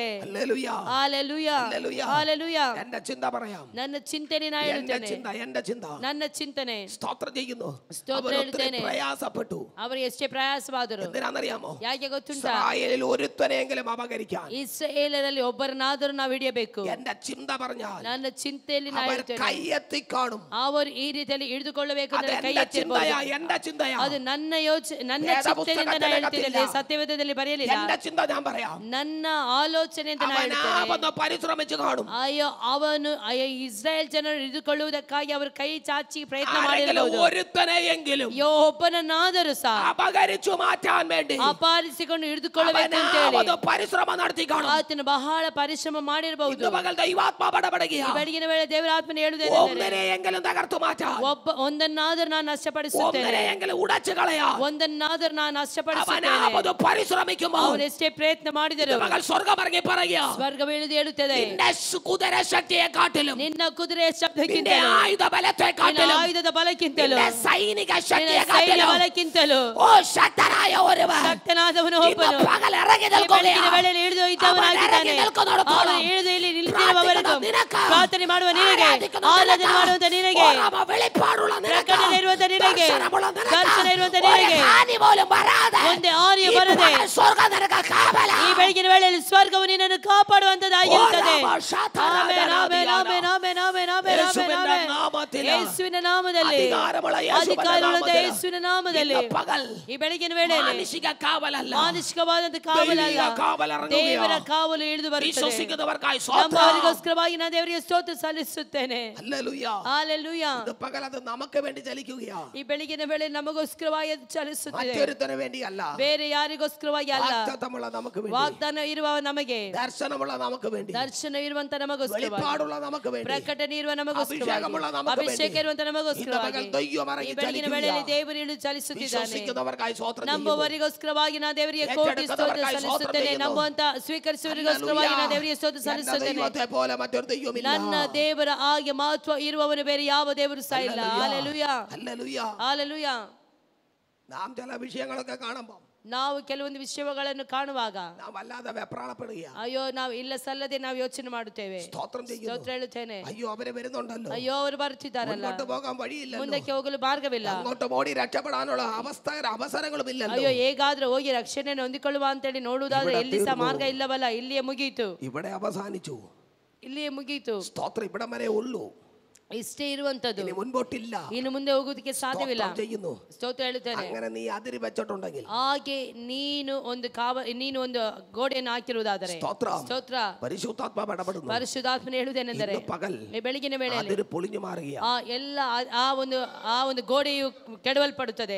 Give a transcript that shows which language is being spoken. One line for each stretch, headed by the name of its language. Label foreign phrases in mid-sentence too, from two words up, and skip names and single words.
Malayalam: ഹല്ലേലൂയ.
Kannada: ಹಲ್ಲೆಲೂಯಾ.
Malayalam: ഹല്ലേലൂയ.
Kannada: ಹಲ್ಲೆಲೂಯಾ.
Malayalam: എന്റെ ചിന്ത പറയാം.
Kannada: ನನ್ನ ಚಿಂತನೆ ನಾ ಹೇಳುತ್ತೇನೆ.
Malayalam: എന്റെ ചിന്ത
Kannada: ನನ್ನ ಚಿಂತನೆ
Malayalam: സ്തോത്രം ചെയ്യുന്നു.
Kannada: ಸ್ತೋತ್ರ
Malayalam: അവർ ഒത്തിരി
Kannada: ಹೇಳ್ತೇನೆ.
Malayalam: പ്രയാസപ്പെട്ടു.
Kannada: ಅವರು ಎಷ್ಟೇ ಪ್ರಯಾಸವಾದರು.
Malayalam: എന്തിനാണെന്നറിയാമോ?
Kannada: ಯಾಕೆ ಗೊತ್ತುಂಟಾ?
Malayalam: ഇസ്രായേലിൽ ഒരുത്തനെങ്കിലും അപകരിക്കാൻ
Kannada: ಇಸ್ರಾಯೇಲರಲ್ಲಿ ಒಬ್ಬರನ್ನಾದರೂ ನಾವು ಹಿಡಿಯಬೇಕು.
Malayalam: എന്റെ ചിന്ത പറഞ്ഞാൽ
Kannada: ನನ್ನ ಚಿಂತೆಯಲ್ಲಿ ನಾ
Malayalam: അവർ
Kannada: ಹೇಳ್ತೇನೆ,
Malayalam: കൈയെത്തി കാണും.
Kannada: ಅವರು ಈ ರೀತಿಯಲ್ಲಿ ಹಿಡಿದುಕೊಳ್ಳಬೇಕು
Malayalam: അത്
Kannada: ಕೈ
Malayalam: എന്റെ
Kannada: ಎತ್ತಿರಬಹುದು.
Malayalam: ചിന്തയാ, എന്റെ ചിന്തയാ.
Kannada: ಅದು ನನ್ನ ನನ್ನ ಚಿಂತೆಯಿಂದ ನಾ ಹೇಳ್ತಿರಲಿಲ್ಲ, ಸತ್ಯವೇದದಲ್ಲಿ ಬರೆಯಲಿಲ್ಲ.
Malayalam: എന്റെ ചിന്ത ഞാൻ പറയാം.
Kannada: ನನ್ನ ಆಲೋಚನೆ ಅಂತ ನಾ ಹೇಳ್ತೇನೆ.
Malayalam: അവനാവന്ന് പരിശ്രമിച്ചു കാണും.
Kannada: ಅಯ್ಯೋ ಇಸ್ರಾಯೇಲ್ ಜನರು ಹಿಡಿದುಕೊಳ್ಳುವುದಕ್ಕಾಗಿ ಅವರು ಕೈ ಚಾಚಿ ಪ್ರಯತ್ನ
Malayalam: ആരെങ്കിലും
Kannada: ಮಾಡಿರಬಹುದು.
Malayalam: ഒരുത്തനെയെങ്കിലും
Kannada: ಒಬ್ಬನನ್ನಾದರೂ ಸಹ
Malayalam: അപകരിച്ചു മാറ്റാൻ വേണ്ടി
Kannada: ಅಪಹರಿಸಿಕೊಂಡು ಹಿಡಿದುಕೊಳ್ಳಬೇಕು ಅಂತ ಹೇಳಿ
Malayalam: അവനാവന്ന് പരിശ്രമം നടത്തി കാണും.
Kannada: ಆತನು ಬಹಳ ಪರಿಶ್ರಮ ಮಾಡಿರಬಹುದು.
Malayalam: ഇന്ന് പകൽ ദൈവാത്മാവ് ഇടപെടുകയാ.
Kannada: ಬೆಳಗಿನ ವೇಳೆ ದೇವರ ಆತ್ಮನ ಹೇಳುವುದೇನೆಂದರೆ,
Malayalam: ഒന്നിനെയെങ്കിലും തകർത്തു മാറ്റാൻ,
Kannada: ಒಂದನ್ನಾದರೂ ನಾನು ನಷ್ಟಪಡಿಸುತ್ತೇನೆ,
Malayalam: ഒന്നിനെയെങ്കിലും ഉടച്ചു കളയാൻ
Kannada: ಒಂದನ್ನಾದರೂ ನಾನು ನಷ್ಟಪಡಿಸುತ್ತೇನೆ.
Malayalam: അവനാവത് പരിശ്രമിക്കുമ്പോൾ
Kannada: ಅವನು ಎಷ್ಟೇ ಪ್ರಯತ್ನ ಮಾಡಿದರು,
Malayalam: ഇന്ന് പകൽ സ്വർഗ്ഗം ഇറങ്ങി പറയുക,
Kannada: ಸ್ವರ್ಗವಿಳಿದು ಹೇಳುತ್ತದೆ,
Malayalam: നിന്റെ കുതിര ശക്തിയെ കാട്ടിലും,
Kannada: ನಿನ್ನ ಕುದುರೆಯ
Malayalam: നിന്റെ
Kannada: ಶಬ್ದಕ್ಕಿಂತಲೂ,
Malayalam: ആയുധ ബലത്തെ
Kannada: ನಿನ್ನ
Malayalam: കാട്ടിലും,
Kannada: ಆಯುಧದ ಬಲಕ್ಕಿಂತಲೂ,
Malayalam: നിന്റെ സൈനിക
Kannada: ನಿನ್ನ
Malayalam: ശക്തിയെ
Kannada: ಸೈನ್ಯ
Malayalam: കാട്ടിലും
Kannada: ಬಲಕ್ಕಿಂತಲೂ
Malayalam: ഓ ശക്തനായ ഒരുവൻ
Kannada: ಶಕ್ತನಾದವನು
Malayalam: ഇന്ന്
Kannada: ಒಬ್ಬನು
Malayalam: പകൽ ഇറങ്ങി
Kannada: ಈ ಬೆಳಗಿನ
Malayalam: നിൽക്കുകയാ.
Kannada: ವೇಳೆಯಲ್ಲಿ ಇಳಿದು ಇದ್ದವನಾಗಿದ್ದಾನೆ. ಅವನು ಇಳಿದು ಇಲ್ಲಿ ನಿಲ್ತಿರುವವರೆಗೂ ಪ್ರಾರ್ಥನೆ ಮಾಡುವ ನಿನಗೆ, ಆರಾಧನೆ ಮಾಡುವಂತ ನಿನಗೆ,
Malayalam: വെളിപ്പാടുള്ള നിനക്ക്,
Kannada: ಪ್ರಕಟಣೆ ಇರುವಂತ ನಿನಗೆ,
Malayalam: ദർശനമുള്ള നിനക്ക്,
Kannada: ದರ್ಶನ ಇರುವಂತ
Malayalam: ഒരു
Kannada: ನಿನಗೆ,
Malayalam: ഹാനി പോലും വരാതെ
Kannada: ಒಂದೇ ಹಾನಿಯು
Malayalam: ഈ
Kannada: ಬರದೆ
Malayalam: പകൽ സ്വർഗ്ഗം നിനക്ക് കാവലാ.
Kannada: ಈ ಬೆಳಗಿನ ವೇಳೆಯಲ್ಲಿ ಸ್ವರ್ಗವು ನಿನ್ನನ್ನು ಕಾಪಾಡುವಂತದ್ದಾಗಿರುತ್ತದೆ. ಆಮೆನ್, ಆಮೆನ್, ಆಮೆನ್, ಆಮೆನ್, ಆಮೆನ್, ಆಮೆನ್,
Malayalam: യേശുവിന്റെ
Kannada: ಆಮೆನ್.
Malayalam: നാമത്തിൽ,
Kannada: ಯೇಸುವಿನ ನಾಮದಲ್ಲಿ,
Malayalam: അധികാരമുള്ള യേശുവിന്റെ
Kannada: ಅಧಿಕಾರವುಳ್ಳ
Malayalam: നാമത്തിൽ,
Kannada: ಯೇಸುವಿನ ನಾಮದಲ್ಲಿ
Malayalam: ഇന്ന് പകൽ
Kannada: ಈ ಬೆಳಗಿನ ವೇಳೆಯಲ್ಲಿ
Malayalam: മാനുഷിക കാവലല്ല,
Kannada: ಮಾನುಷಿಕವಾದಂತ ಕಾವಲಲ್ಲ,
Malayalam: ദൈവിക കാവൽ ഇറങ്ങുകയാ.
Kannada: ದೇವರ ಕಾವಲು ಇಳಿದು ಬರುತ್ತದೆ.
Malayalam: വിശ്വസിക്കുന്നവർക്കായി സ്തോത്രം.
Kannada: ನಂಬುವವರಿಗೋಸ್ಕರವಾಗಿ ನಾನು ದೇವರಿಗೆ ಸ್ತೋತ್ರ ಸಲ್ಲಿಸುತ್ತೇನೆ.
Malayalam: ഹല്ലേലൂയ.
Kannada: ಹಲ್ಲೆಲೂಯಾ.
Malayalam: ഇത് പകൽ അത് നമുക്ക് വേണ്ടി ചലിക്കുകയാ.
Kannada: ಈ ಬೆಳಗಿನ ವೇಳೆ ನಮಗೋಸ್ಕರವಾಗಿ ಅದು ಚಲಿಸುತ್ತಿದೆ,
Malayalam: മറ്റൊരുത്തന് വേണ്ടിയല്ല,
Kannada: ಬೇರೆ ಯಾರಿಗೋಸ್ಕರವಾಗಿ ಅಲ್ಲ.
Malayalam: വാഗ്ദത്തമുള്ള നമുക്ക് വേണ്ടി,
Kannada: ವಾಗ್ದಾನ ಇರುವ ನಮಗೆ,
Malayalam: ദർശനമുള്ള നമുക്ക് വേണ്ടി,
Kannada: ದರ್ಶನ ಇರುವಂತ ನಮಗೋಸ್ಕರವಾಗಿ,
Malayalam: വെളിപ്പാടുള്ള നമുക്ക് വേണ്ടി,
Kannada: ಪ್ರಕಟಣೆ ಇರುವ ನಮಗೋಸ್ಕರವಾಗಿ,
Malayalam: അഭിഷേകമുള്ള നമുക്ക്
Kannada: ಅಭಿಷೇಕ
Malayalam: വേണ്ടി,
Kannada: ಇರುವಂತ
Malayalam: ഇന്ന്
Kannada: ನಮಗೋಸ್ಕರವಾಗಿ
Malayalam: പകൽ ദൈവം
Kannada: ಈ
Malayalam: ഇറങ്ങി
Kannada: ಬೆಳಗಿನ
Malayalam: ചലിക്കുകയാ.
Kannada: ವೇಳೆಯಲ್ಲಿ ದೇವರು ಇಳಿದು ಚಲಿಸುತ್ತಿದ್ದಾನೆ.
Malayalam: വിശ്വസിക്കുന്നവർക്കായി സ്തോത്രം ചെയ്യുന്നു.
Kannada: ನಂಬುವವರಿಗೋಸ್ಕರವಾಗಿ ನಾನು ದೇವರಿಗೆ ಕೋಟಿ ಸ್ತೋತ್ರ ಸಲ್ಲಿಸುತ್ತೇನೆ. ನಂಬುವಂತ ಸ್ವೀಕರಿಸುವವರಿಗೋಸ್ಕರವಾಗಿ ನಾನು ದೇವರಿಗೆ ಸ್ತೋತ್ರ
Malayalam: എന്റെ
Kannada: ಸಲ್ಲಿಸುತ್ತೇನೆ.
Malayalam: ദൈവത്തെ പോലെ മറ്റൊരു ദൈവമില്ല.
Kannada: ನನ್ನ ದೇವರ ಹಾಗೆ ಮಹತ್ವ ಇರುವವನು ಬೇರೆ ಯಾವ ದೇವರು ಸಹ ಇಲ್ಲ. ಹಲ್ಲೆಲೂಯಾ,
Malayalam: ഹല്ലേലൂയ.
Kannada: ಹಲ್ಲೆಲೂಯಾ.
Malayalam: നാം ചില വിഷയങ്ങളൊക്കെ കാണുമ്പോൾ
Kannada: ನಾವು ಕೆಲವೊಂದು ವಿಷಯಗಳನ್ನು ಕಾಣುವಾಗ
Malayalam: നാം വല്ലാതെ വെപ്രാളപ്പെടുകയാണ്.
Kannada: ಅಯ್ಯೋ ನಾವು ಇಲ್ಲ ಸಲ್ಲದೆ ನಾವು ಯೋಚನೆ ಮಾಡುತ್ತೇವೆ.
Malayalam: സ്തോത്രം ചെയ്യുന്നു.
Kannada: ಸ್ತೋತ್ರ ಹೇಳುತ್ತೇನೆ.
Malayalam: അയ്യോ അവര് വരുന്നുണ്ടല്ലോ,
Kannada: ಅಯ್ಯೋ ಅವರು ಬರುತ್ತಿದ್ದಾರಲ್ಲ,
Malayalam: മുന്നോട്ട് പോകാൻ വഴിയില്ലല്ലോ,
Kannada: ಮುಂದಕ್ಕೆ ಹೋಗಲು ಮಾರ್ಗವಿಲ್ಲ,
Malayalam: അങ്ങോട്ട് ഓടി രക്ഷപ്പെടാനുള്ള അവസരങ്ങളും ഇല്ലല്ലോ.
Kannada: ಅಯ್ಯೋ ಹೇಗಾದ್ರೂ ಹೋಗಿ ರಕ್ಷಣೆಯನ್ನು ಹೊಂದಿಕೊಳ್ಳುವ ಅಂತೇಳಿ ನೋಡುವುದಾದ್ರೆ ಎಲ್ಲಿ ಸಹ ಮಾರ್ಗ ಇಲ್ಲವಲ್ಲ, ಇಲ್ಲಿಯೇ ಮುಗಿಯಿತು,
Malayalam: ഇവിടെ അവസാനിച്ചു.
Kannada: ಇಲ್ಲಿಯೇ ಮುಗಿಯಿತು.
Malayalam: സ്തോത്രം ഇവിടെ വരെ ഉള്ളൂ,
Kannada: ಇಷ್ಟೇ ಇರುವಂತದ್ದು,
Malayalam: ഇനി മുൻപോട്ടില്ല.
Kannada: ಇನ್ನು ಮುಂದೆ ಹೋಗುವುದಕ್ಕೆ ಸಾಧ್ಯವಿಲ್ಲ.
Malayalam: സ്തോത്രം ചെയ്യുന്നു.
Kannada: ಸ್ತೋತ್ರ ಹೇಳುತ್ತೇನೆ.
Malayalam: അങ്ങനെ നീ അതിരി വെച്ചിട്ടുണ്ടെങ്കിൽ,
Kannada: ಹಾಗೆ ನೀನು ಒಂದು ಗೋಡೆಯನ್ನು ಹಾಕಿರುವುದಾದರೆ,
Malayalam: സ്തോത്രം,
Kannada: ಸ್ತೋತ್ರ,
Malayalam: പരിശുദ്ധാത്മാവ് ഇടപെടുന്നു.
Kannada: ಪರಿಶುದ್ಧಾತ್ಮನ ಹೇಳುವುದೇನೆಂದರೆ
Malayalam: ഇന്ന് പകൽ
Kannada: ಈ ಬೆಳಗಿನ ವೇಳೆಯಲ್ಲಿ
Malayalam: അതിര് പൊളിഞ്ഞു മാറുകയാണ്.
Kannada: ಎಲ್ಲ ಆ ಒಂದು ಗೋಡೆಯು ಕೆಡವಲ್ಪಡುತ್ತದೆ.